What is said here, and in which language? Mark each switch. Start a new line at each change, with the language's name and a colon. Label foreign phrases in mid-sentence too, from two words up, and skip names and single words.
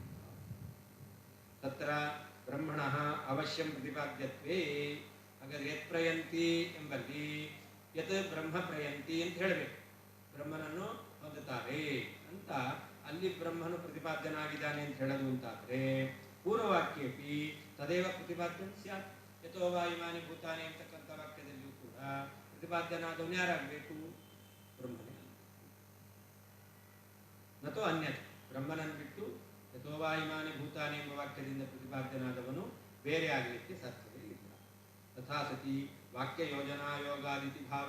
Sanskrit: ತತ್ರ ಬ್ರಹ್ಮಣ ಅವಶ್ಯಂ ಪ್ರತಿಪಾದ್ಯತ್ವೇ.
Kannada: ಹಾಗಾದ್ರೆ
Sanskrit: ಯತ್ ಪ್ರಯಂತಿ
Kannada: ಎಂಬಲ್ಲಿ
Sanskrit: ಯತ್ ಬ್ರಹ್ಮ ಪ್ರಯಂತಿ
Kannada: ಅಂತ ಹೇಳಬೇಕು. ಬ್ರಹ್ಮನನ್ನು ಹೊಂದುತ್ತಾರೆ ಅಂತ ಅಲ್ಲಿ ಬ್ರಹ್ಮನು ಪ್ರತಿಪಾದ್ಯನಾಗಿದ್ದಾನೆ ಅಂತ ಹೇಳೋದು ಅಂತಾದರೆ
Sanskrit: ಪೂರ್ವವಾಕ್ಯಪಿ ತದೇವ ಪ್ರತಿಪಾದ್ಯಂ ಸ್ಯಾತ್. ಯಥೋ ವಾ ಇಮಾನಿ ಭೂತಾನಿ
Kannada: ಅಂತಕ್ಕಂಥ ವಾಕ್ಯದಲ್ಲಿಯೂ ಕೂಡ ಪ್ರತಿಪಾದ್ಯನಾದವನು ಯಾರಾಗಬೇಕು? ಬ್ರಹ್ಮನೇ.
Sanskrit: ನತೋ ಅನ್ಯತ್.
Kannada: ಬ್ರಹ್ಮನನ್ನು ಬಿಟ್ಟು
Sanskrit: ಯಥೋ ವಾ ಇಮಾನಿ ಭೂತಾನಿ
Kannada: ಎಂಬ ವಾಕ್ಯದಿಂದ ಪ್ರತಿಪಾದ್ಯನಾದವನು ಬೇರೆ ಆಗಲಿಕ್ಕೆ ಸಾಧ್ಯವೇ ಇಲ್ಲ.
Sanskrit: ತಥಾ ಸತಿ ವಾಕ್ಯ ಯೋಜನಾಯೋಗಾದಿತಿ ಭಾವ.